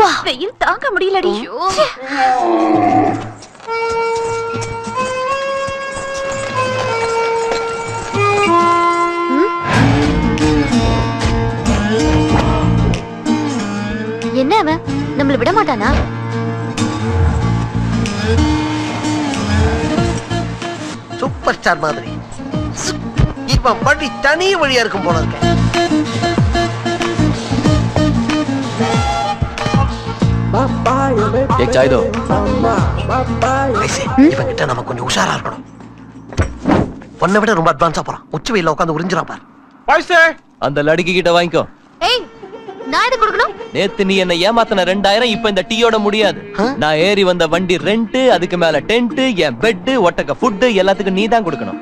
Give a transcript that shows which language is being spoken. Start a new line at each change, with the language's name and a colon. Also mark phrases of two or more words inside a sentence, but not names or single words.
Tamil: வெயில் தாங்க முடியலடி. என்ன அவன் நம்மள விட மாட்டானா?
English: super star
Tamil: மாதிரி. இவன் படி தனி வழியா இருக்கும் போல இருக்க.
Hindi: एक चाय दो
Tamil: இவன் கிட்ட நம்ம கொஞ்சம் உஷாரா இருக்கணும். பொண்ணை விட ரொம்ப அட்வான்ஸா போறான். உச்சி வெயில உட்காந்து உறிஞ்சிரான் பாரு. அந்த லड़की கிட்ட வாங்கிக்கோ. ஏய் நான் எது கொடுக்கணும்? நேத்து நீ என்ன ஏமாத்தின 2000 இப்ப இந்த டீயோட முடியாது. நான் ஏறி வந்த வண்டி ரெண்ட், அதுக்கு மேல டென்ட், என் பெட், ஒட்டக்க ஃபுட் எல்லாத்துக்கும் நீ தான் கொடுக்கணும்.